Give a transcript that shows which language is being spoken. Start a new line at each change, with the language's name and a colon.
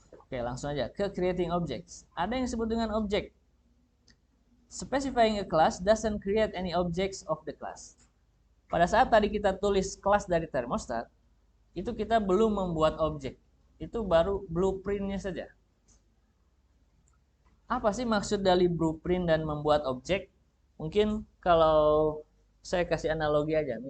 Indonesian: Oke, langsung aja ke creating objects. Ada yang disebut dengan object.
English: Specifying a class doesn't create any objects of the class.
Indonesian: Pada saat tadi kita tulis kelas dari termostat, itu kita belum membuat objek. Itu baru blueprintnya saja. Apa sih maksud dari blueprint dan membuat objek? Mungkin kalau saya kasih analogi aja.